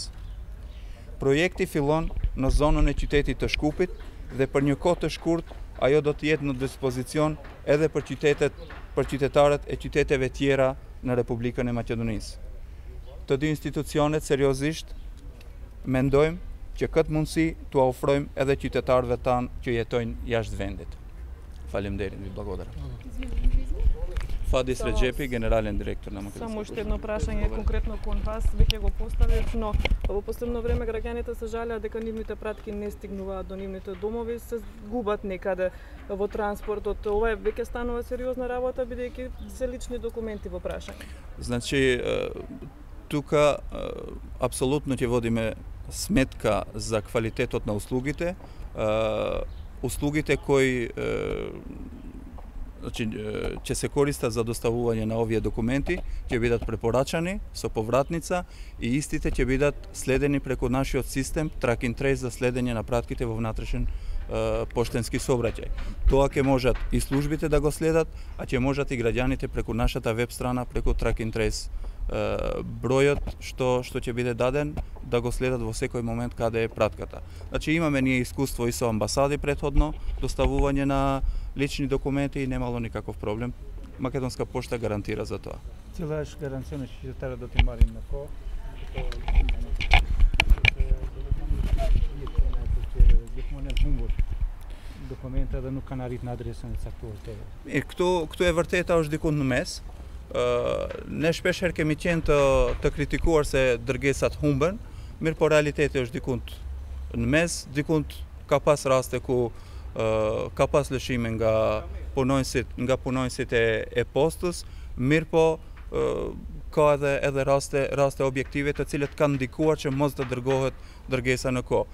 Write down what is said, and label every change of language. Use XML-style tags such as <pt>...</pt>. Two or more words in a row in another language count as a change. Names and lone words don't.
<sq>Projekti fillon në zonën e qytetit të Shkupit dhe për një kohë të shkurtë ajo do të jetë në dispozicion edhe për qytetarët e qyteteve tjera në Republikën e Maqedonisë. Të dy institucionet seriozisht mendojmë që këtë mundësi t'u ofrojmë edhe qytetarëve tanë që jetojnë jashtë vendit.</sq> <mk>Faleminderit, vi благодарам. Фадис Реджепи, генерален директор на Македонска. Само уште едно прашање конкретно кон вас, веќе го поставив, но во последно време граѓаните се жалеат дека нивните пратки не стигнуваат до нивните домови, се губат некаде во транспортот. Ова веќе станува сериозна работа, бидејќи се лични документи во прашање. Значи, тука апсолутно ќе водиме сметка за квалитетот на услугите. Услугите кои ќе се користат за доставување на овие документи ќе бидат препорачани со повратница и истите ќе бидат следени преку нашиот систем</mk> <en>track and trace</en> <mk>за следење на пратките во внатрешен поштенски сообраќај. Тоа ќе можат и службите да го следат, а ќе можат и граѓаните преку нашата веб страна, преку</mk> <en>track and trace</en> <mk>бројот што ќе биде даден да го следат во секој момент каде е пратката. Значи имаме ние искуство и со амбасади претходно, доставување на лични документи и немало никаков проблем. Македонска пошта гарантира за тоа. Цела гаранција на</mk> <sq>qytetarët do t'i marrin në kohë. Gjithmonë e humbur dokumenta dhe nuk kanë arrit në adresën e caktuar të. Mirë, këtu e vërteta është diku në mes. Ne shpesh herë kemi qenë të kritikuar se dërgesat humben, mirë po realiteti është dikund në mes, dikund ka pas raste ku ka pas lëshime nga punonjësit e postës, mirë po ka edhe raste objektive të cilët kanë ndikuar që mos të dërgohet dërgesa në kohë.</sq>